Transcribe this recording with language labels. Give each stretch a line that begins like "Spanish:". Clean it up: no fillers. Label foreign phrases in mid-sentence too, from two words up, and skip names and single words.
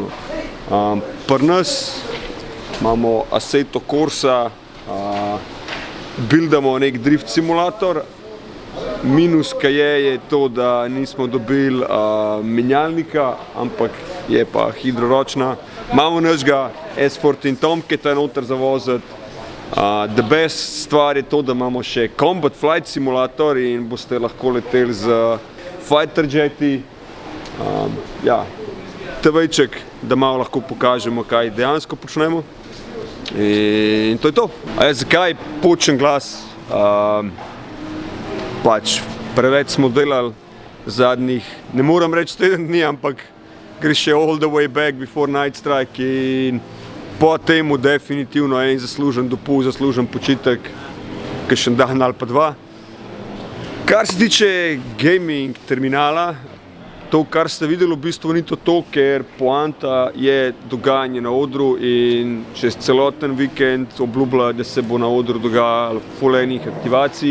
Slovenian: Pri nas imamo Assetto Corsa, buildamo nek
English: drift simulator.
Slovenian: Minus, kaj je to, da nismo dobili menjalnika, ampak je pa hidroročna. Imamo našega S14 tomketa noter za voziti.
English: The best
Slovenian: stvar je to, da imamo še
English: combat flight simulator
Slovenian: in boste lahko leteli z
English: fighter jeti.
Slovenian: Ja, TV-ček, da malo lahko pokažemo, kaj dejansko počnemo. In to je to. Zakaj počen glas? Pač preveč smo delali zadnjih, ne moram reči teden dni, ampak gre še
English: all the way back before night strike
Slovenian: in po temu definitivno en zaslužen dopust, zaslužen počitek, kakšen dan ali pa 2. Kar se tiče
English: gaming terminala,
Slovenian: to, kar ste videli, v bistvu ni to, ker poanta je dogajanje na odru in čez celoten vikend obljublja, da se bo na odru dogajalo ful enih aktivacij.